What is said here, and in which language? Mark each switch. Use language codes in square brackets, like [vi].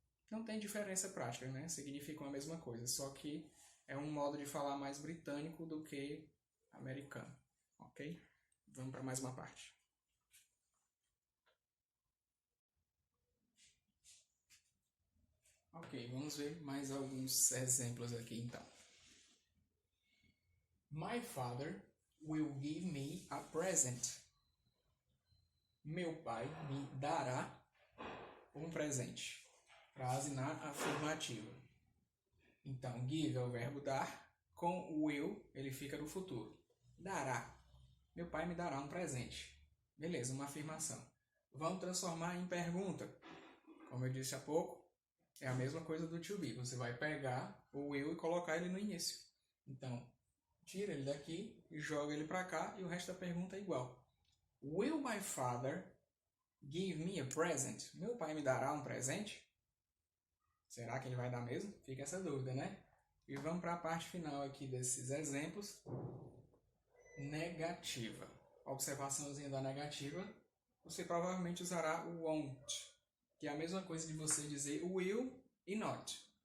[pt] Não tem diferença prática, né? Significam a mesma coisa, só que é um modo de falar mais britânico do que americano. Ok? Vamos para mais uma parte. Ok, vamos ver mais alguns exemplos aqui então. [en] My father will give me a present. [pt] Meu pai me dará um presente. Frase na afirmativa. Então, give é o verbo dar, com o will ele fica no futuro. Dará. Meu pai me dará um presente. Beleza, uma afirmação. Vamos transformar em pergunta. Como eu disse há pouco, é a mesma coisa do to be. Você vai pegar o will e colocar ele no início. Então, tira ele daqui e joga ele para cá e o resto da pergunta é igual. [en] Will my father give me a present? [pt] Meu pai me dará um presente? Será que ele vai dar mesmo? Fica essa dúvida, né? E vamos para a parte final aqui desses exemplos. Negativa. Observaçãozinha da negativa. Você provavelmente usará o won't, que é a mesma coisa de você dizer will e not.